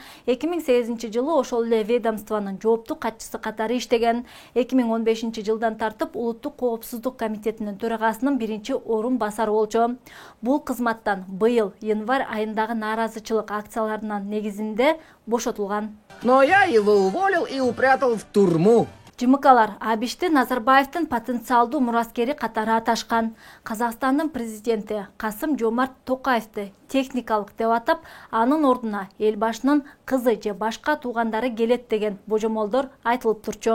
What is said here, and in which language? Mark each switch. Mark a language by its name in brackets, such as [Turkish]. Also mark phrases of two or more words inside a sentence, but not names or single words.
[Kyrgyz] 2008 жылы ошол эле ведомствонун жооптуу катчысы катары иштеген. 2015 жылдан тартып Улуттук коопсуздук комитетинин төрагасынын биринчи орун басары болчу. Бул кызматтан быйыл январь айындагы нааразычылык акциялар негизинде бошотулган. [Russian] Но я его уволил и упрятал в турму. [Kyrgyz] ЖМКлар Абишти Назарбаевдин потенциалдуу мураскери катары аташкан. Казакстандын президенти Касым-Жомарт Токаевди техникалык деп атап, анын ордуна эл башынын кызы же башка туугандары келет деген божомолдор айтылып турчу.